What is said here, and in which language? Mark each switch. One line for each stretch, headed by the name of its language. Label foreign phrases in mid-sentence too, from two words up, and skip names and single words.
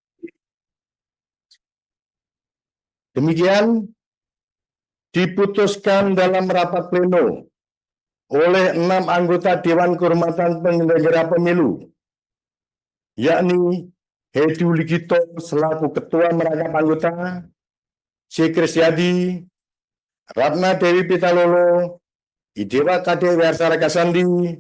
Indonesian: Demikian diputuskan dalam rapat pleno oleh 6 anggota Dewan Kehormatan Penyelenggara Pemilu, yakni Hedi Uligito selaku Ketua merangkap anggota, C. Kristiadi, Ratna Dewi Pitalolo, Idewa Kade Wiarsara Kasandi,